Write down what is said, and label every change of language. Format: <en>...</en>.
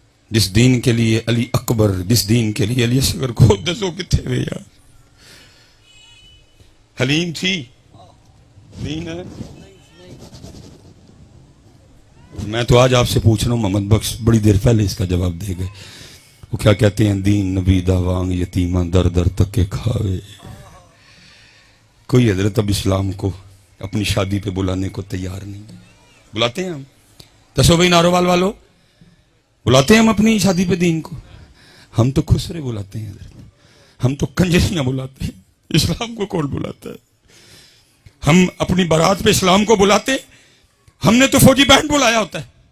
<ur>جس دین کے لیے علی اکبر، جس دین کے لیے علی اصغر کو دسو کتنے ہوئے یار. حلیم تھی، دین ہے. میں تو آج آپ سے پوچھ رہا ہوں، محمد بخش بڑی دیر پہلے اس کا جواب دے گئے. وہ کیا کہتے ہیں؟</ur> <pa>دین نبی دا وانگ یتیماں در در تک کے کھاوے.</pa> <ur>کوئی حضرت اب اسلام کو اپنی شادی پہ بلانے کو تیار نہیں. بلاتے ہیں ہم؟</ur> <pa>دسو بھائی نارووال والو،</pa> <ur>بلاتے ہیں ہم اپنی شادی پہ دین کو؟ ہم تو خسرے بلاتے ہیں حضرت، ہم تو کنجریاں بلاتے ہیں. اسلام کو کون بلاتا ہے؟ ہم اپنی بارات پہ اسلام کو بلاتے ہیں؟ ہم نے تو فوجی بینڈ بلایا ہوتا ہے.</ur>